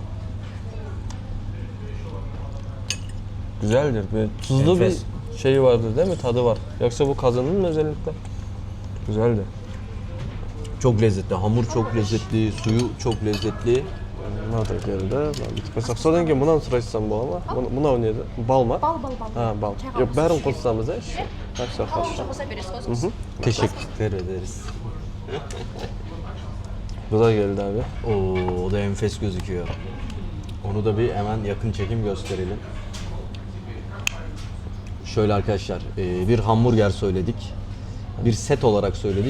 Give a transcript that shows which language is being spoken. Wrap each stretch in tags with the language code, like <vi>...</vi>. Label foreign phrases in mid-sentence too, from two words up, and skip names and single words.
<tr>Güzeldir. Böyle tuzlu Enfes. bir şeyi vardır değil mi? Tadı var. Yoksa bu kazanın mı özellikle? Güzeldi. Çok lezzetli. Hamur çok lezzetli. Suyu çok lezzetli.</tr> <kk>Mına da geldi. Mesela sodan keyin мынаны сұрайсам бола ма? Мынау не еді? Бал ма?</kk> <tr>Bal. Ha, bal. Çay Yok, kahvesi.</tr> <kk>bәрін қоссамыз ә?</kk> <ru>Хорошо, хорошо.</ru> <kk>Hamurca kosa beresiz.</kk> <tr>Teşekkür ederiz. Bu da geldi abi. Oo, o da enfes gözüküyor. Onu da bir hemen yakın çekim gösterelim. Şöyle arkadaşlar bir hamburger söyledik. Bir set olarak söyledik.</tr>